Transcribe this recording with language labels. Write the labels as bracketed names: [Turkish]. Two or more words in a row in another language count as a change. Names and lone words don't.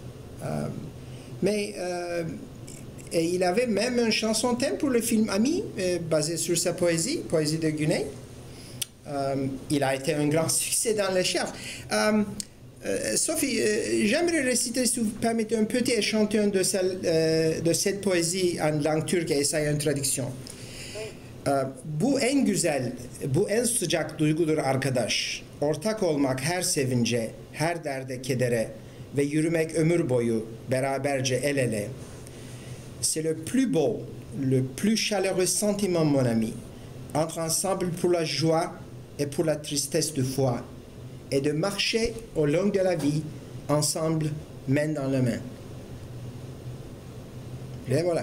[French] Et il avait même une chanson thème pour le film Ami, basée sur sa poésie de Gunet. Il a été un grand succès dans les charts. Sophie, j'aimerais réciter, si vous permettez, un petit échantillon de cette poésie en langue turque et essayer une traduction. [Turkish] Bu en güzel, bu en sıcak duygudur arkadaş. Ortak olmak her sevince, her derde, kedere ve yürümek ömür boyu beraberce el ele. [French] C'est le plus beau, le plus chaleureux sentiment, mon ami, entre ensemble pour la joie et pour la tristesse de foi, et de marcher au long de la vie, ensemble, main dans la main. Et voilà.